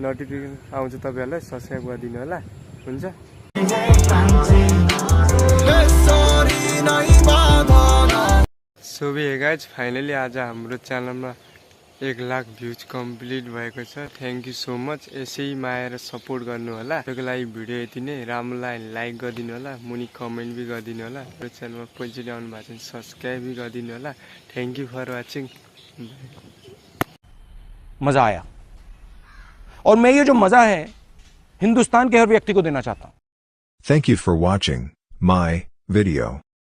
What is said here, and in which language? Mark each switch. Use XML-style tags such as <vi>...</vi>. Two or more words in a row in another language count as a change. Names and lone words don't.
<ne>नोटिफिकेसन आउँछ तपाईँहरूलाई सब्सक्राइब गरिदिनु होला हुन्छ</ne> <en>so hey guys</en> <ne>फाइनली आज हाम्रो च्यानलमा 1 लाख भ्युज कम्प्लिट भएको छ</ne> <en>thank you so much</en> <ne>यसै माया र सपोर्ट गर्नु होला त्यसको लागि भिडियो यति नै राम्रो लाग्यो लाइक गरिदिनु होला मुनि कमेन्ट भी गरिदिनु होला र च्यानलमा पहिलोचोटि आउनु भएको छ सब्सक्राइब भी गरिदिनु होला</ne> <en>thank you for watching</en> <hi>मजा आया और मैं ये जो मजा है हिंदुस्तान के हर व्यक्ति को देना चाहता हूं</hi> <en>Thank you for watching my video.</en>